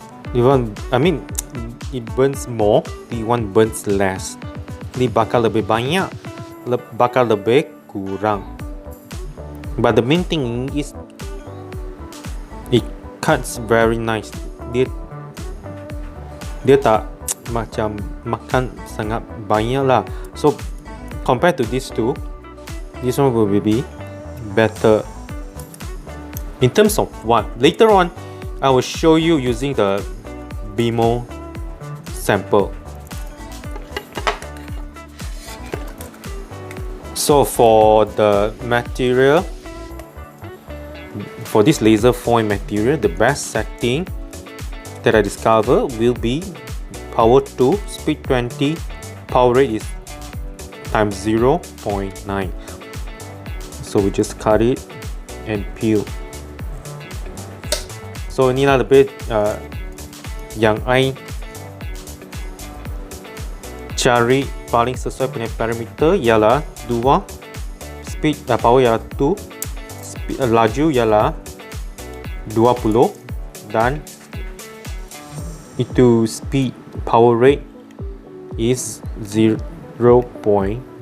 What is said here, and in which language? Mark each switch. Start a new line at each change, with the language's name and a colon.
English: This one, I mean, it burns more. This one burns less.
Malay: Ini bakal lebih banyak, bakal lebih kurang.
English: But the main thing is, it cuts very nice.
Malay: Dia tak macam makan sangat banyak lah.
English: So compared to these two, this one will be better. In terms of what? Later on, I will show you using the Beamo sample. So for the material, for this laser foil material, the best setting that I discover will be power 2, speed 20, power rate is times 0.9. So we just cut it and peel.
Malay: So inilah lebih yang I cari paling sesuai punya parameter ialah 2, speed power ialah 2, laju ialah 20 dan itu
English: speed power rate is 0.9.